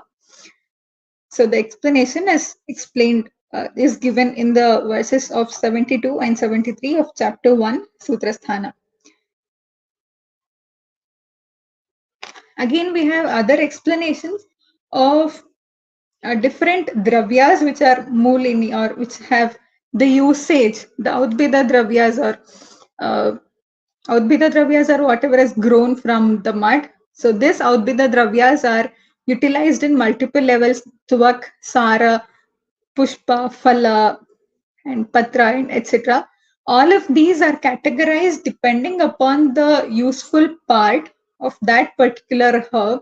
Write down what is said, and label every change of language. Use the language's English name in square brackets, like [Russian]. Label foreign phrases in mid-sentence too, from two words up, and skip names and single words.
[English] So the explanation is given in the verses of 72 and 73 of chapter 1, Sutrasthana. Again, we have other explanations of different dravyas which are moolini or which have the usage, the [Sanskrit] उद्भिद द्रव्याः [English] or [Sanskrit] उद्भिद द्रव्याः [English] are whatever is grown from the mud. So this [Sanskrit] उद्भिद द्रव्याः [English] are utilized in multiple levels, [Sanskrit] त्वक्, सार, पुष्प, फल, [English] and Patra, and etc. All of these are categorized depending upon the useful part of that particular herb.